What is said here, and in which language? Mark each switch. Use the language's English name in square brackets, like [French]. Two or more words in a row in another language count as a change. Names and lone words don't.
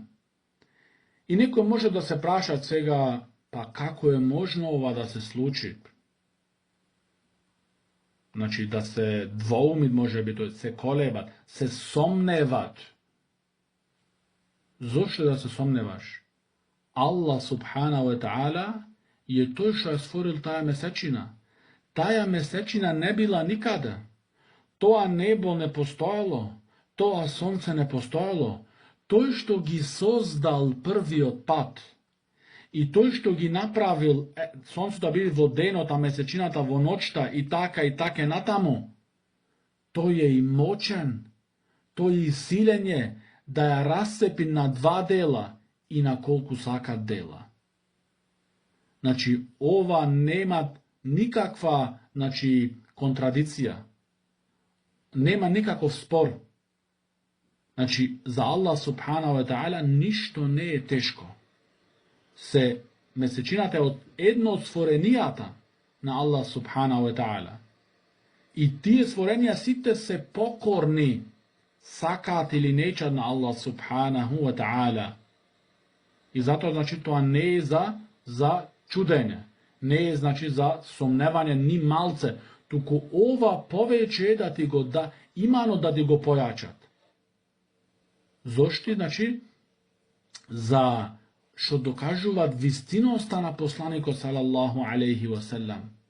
[Macedonian] И некој може да се праша сега, па како е можно ова да се случи? Значи, да се двоумит, може би, тој се колебат, се сомневат. Зошто да се сомневаш? [Arabic] الله سبحانه وتعالى [Macedonian] е тој што е створил таа месечина. Таа месечина не била никаде. Тоа небо не постоело, тоа сонце не постоело. Тој што ги создал првиот пат и тој што ги направил сонцето да биде во денот, а месечината во ноќта и така натаму, тој е и мочен, тој е и силен е да ја расцепи на два дела и на колку сакат дела. Значи, ова нема никаква, значи, контрадиција. Нема никаков спор. Значи, за [Arabic] الله سبحانه وتعالى [Macedonian] ништо не е тешко. Месечината е од едно од створенијата на [Arabic] الله سبحانه وتعالى. [Macedonian] И тие створенија сите се покорни, сакаат или нечат на [Arabic] الله سبحانه وتعالى. [Macedonian] И затоа, значи, тоа не е за чудење. Не е, значи, за сомневање ни малце, туку ова повеќе е да ти го имано да ти го појачат. Зошто? Значи, за што докажуваат вистиноста на посланикот [Arabic] صلى الله عليه وسلم.